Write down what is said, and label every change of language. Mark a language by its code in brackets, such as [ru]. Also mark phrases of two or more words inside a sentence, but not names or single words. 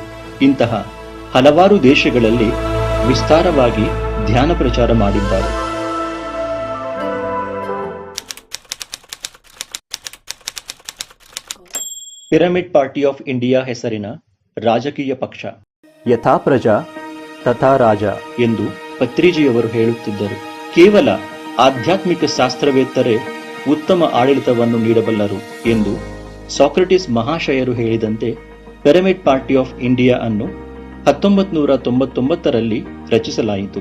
[kn] ಇಂತಹ ಹಲವಾರು ದೇಶಗಳಲ್ಲಿ ವಿಸ್ತಾರವಾಗಿ ಧ್ಯಾನ ಪ್ರಚಾರ ಮಾಡಿದ್ದಾರೆ. ಪಿರಮಿಡ್ ಪಾರ್ಟಿ ಆಫ್ ಇಂಡಿಯಾ ಹೆಸರಿನ ರಾಜಕೀಯ ಪಕ್ಷ. [sa] ಯಥಾ ಪ್ರಜಾ ತಥಾ ರಾಜ [kn] ಎಂದು ಪತ್ರಿಜಿಯವರು ಹೇಳುತ್ತಿದ್ದರು. ಕೇವಲ ಆಧ್ಯಾತ್ಮಿಕ ಶಾಸ್ತ್ರವೇತ್ತರೇ ಉತ್ತಮ ಆಡಳಿತವನ್ನು ನೀಡಬಲ್ಲರು ಎಂದು ಸಾಕ್ರೆಟಿಸ್ ಮಹಾಶಯರು ಹೇಳಿದಂತೆ ಪಿರಮಿಡ್ ಪಾರ್ಟಿ ಆಫ್ ಇಂಡಿಯಾ ಅನ್ನು 1999ರಲ್ಲಿ ರಚಿಸಲಾಯಿತು.